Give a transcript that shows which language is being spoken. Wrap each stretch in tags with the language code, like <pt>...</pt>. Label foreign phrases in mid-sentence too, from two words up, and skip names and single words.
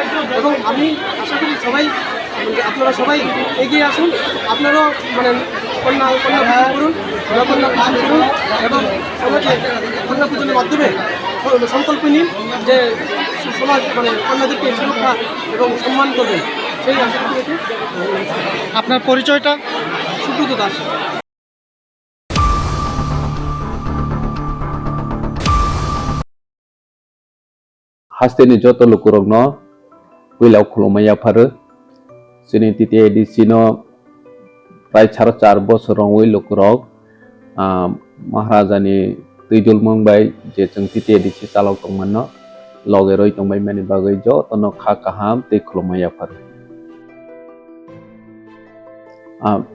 <bn>এবং আমি আশা করি আপনারা সবাই এগিয়ে আসুন, আপনারাও কন্যা পূজন করুন, কন্যা পূজন করুন এবং সমাজে কন্যা পূজনের মাধ্যমে সংকল্প নিন যে সমাজ কন্যাদেরকে সুরক্ষা এবং সম্মান করবেন। সেই আশা করি। আপনার পরিচয়টা? সুব্রত দাস।</bn> <trp>Hasteni joto lukurogno wilau khulumaya pharu sini titi edisino prai 4 bosorong wi lukurog maharajani tuidul mongbai je jeng titi edisi chalok tongmano loge roi tongbai mani bagai jo tono kha kaham tei khulumaya pharu</trp>